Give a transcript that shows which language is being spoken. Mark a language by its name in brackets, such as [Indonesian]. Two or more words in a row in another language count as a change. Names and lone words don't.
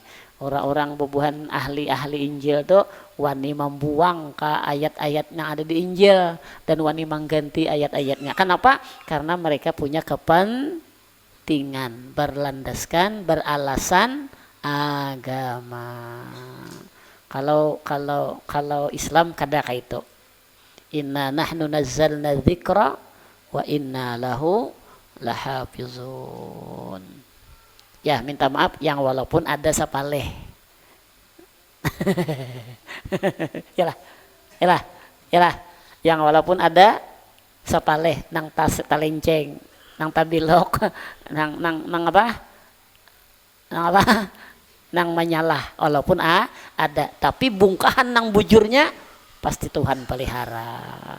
[Banjar] Orang-orang bubuhan ahli Injil tuh wani membuang ke ayat-ayat yang ada di Injil dan wani mengganti ayat-ayatnya. Kenapa? Karena mereka punya kepentingan beralasan agama. Kalau Islam kada kayak itu. [Arabic] إنا نحن نزلنا الذكر وإنا له لحافظون. [Banjar] Ya minta maaf yang walaupun ada sapaleh. Yalah. Yang walaupun ada sapaleh nang tas talenceng, nang tabilok, nang apa? Nang menyalah walaupun ada, tapi bungkahan nang bujurnya pasti Tuhan pelihara.